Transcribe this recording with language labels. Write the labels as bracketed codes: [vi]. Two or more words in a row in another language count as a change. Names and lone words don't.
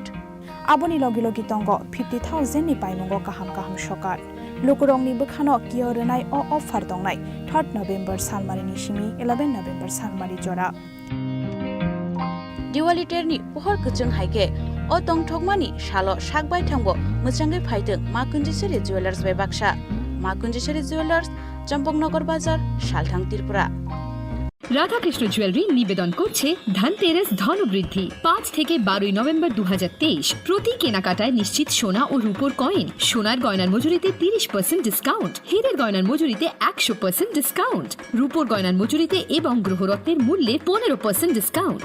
[trp] aboni logi logi tongo 50,000 ni paimungo kaham kaham shokar lukurongni bukhano kiyorenai o offer dongnai 3 November salmari ni shimi 11 November salmari jora Diwali terni pohor kachang haike o tongthokmani shalo shakbai thangbo muchangai phaiteng ma kunjisheri jewelers bai baksha ma kunjisheri jewelers চম্পকনগর বাজার শালথাং ত্রিপুরা। [bn] রাধাকৃষ্ণ জুয়েলারি নিবেদন করছে ধনতেরাস ধনবৃদ্ধি 5 থেকে 12 নভেম্বর 2023। প্রতি কেনাকাটায় নিশ্চিত সোনা ও রূপোর কয়েন, সোনার গয়নার মজুরিতে 30% ডিসকাউন্ট, হীরের গয়নার মজুরিতে 100% ডিসকাউন্ট, রূপোর গয়নার মজুরিতে এবং গ্রহরত্নের মূল্যে 15% ডিসকাউন্ট।